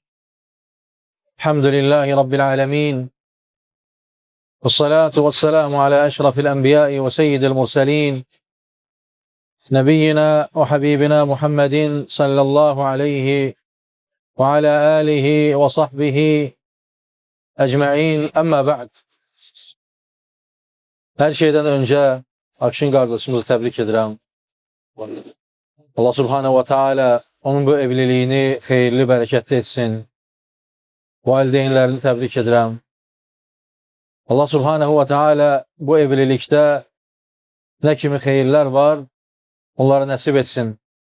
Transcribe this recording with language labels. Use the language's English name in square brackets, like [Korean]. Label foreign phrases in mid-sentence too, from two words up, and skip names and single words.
[Arabic] الحمد لله رب العالمين، والصلاة والسلام على أشرف الأنبياء وسيد المرسلين، نبينا وحبيبنا محمد صلى الله عليه وعلى آله وصحبه أجمعين. أما بعد. [Turkish] Her şeyden önce Akşin kardeşimizi tebrik ederim. Allah Subhanahu ve Teala onun bu evliliğini hayırlı, bereketli etsin. Valideynlerini tebrik ederim. Allah Subhanahu ve Teala bu evlilikte ne kimi hayırlar var, onlara nasip etsin.